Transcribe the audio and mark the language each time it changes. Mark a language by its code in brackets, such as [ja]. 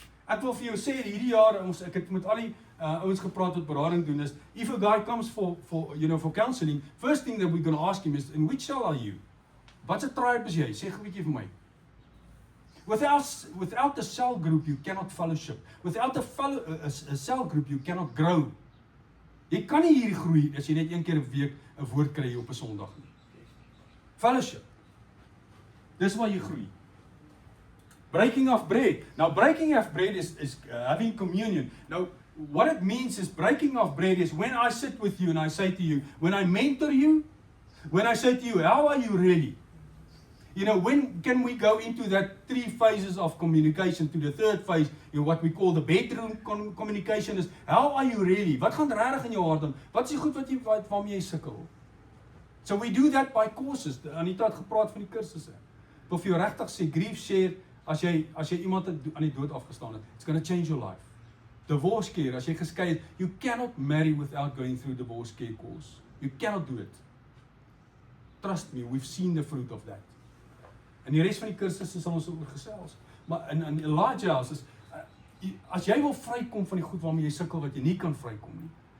[af] Ek wil vir jou sê hierdie jaar ek het met al die ouens gepraat wat berading doen is, [en] if a guy comes for counseling, first thing that we're going to ask him is, in which cell are you? [af] Watse tribe is jy? Sê gou 'n bietjie vir my. [en] Without a cell group you cannot fellowship. Without a cell group you cannot grow. [af] Jy kan nie hier groei as jy net een keer 'n week 'n woord kry op 'n Sondag nie. [en] Fellowship. [af] Dis waar jy groei. [en] Breaking of bread. Now, breaking of bread is having communion. Now, what it means is breaking of bread is when I sit with you and I say to you, when I mentor you, when I say to you, how are you really? When can we go into that 3 phases of communication to the 3rd phase, what we call the bedroom communication is, how are you really? [af] Wat gaan regtig in jou hart aan? Wat is die goed waarmee jy sukkel? [en] So we do that by courses. [af] Anita het gepraat van die kursusse. Of jy regtig sê, grief share, as jy iemand aan die dood afgestaan het, [en] it's going to change your life. Divorce care, [af] as jy geskei het, [en] you cannot marry without going through divorce care course. You cannot do it. Trust me, we've seen the fruit of that. [af] En die res van die kursusse sal ons oor gesels. Maar in Elijah House is, as jy wil vrykom van die goed waarmee jy sukkel, wat jy nie kan vrykom nie,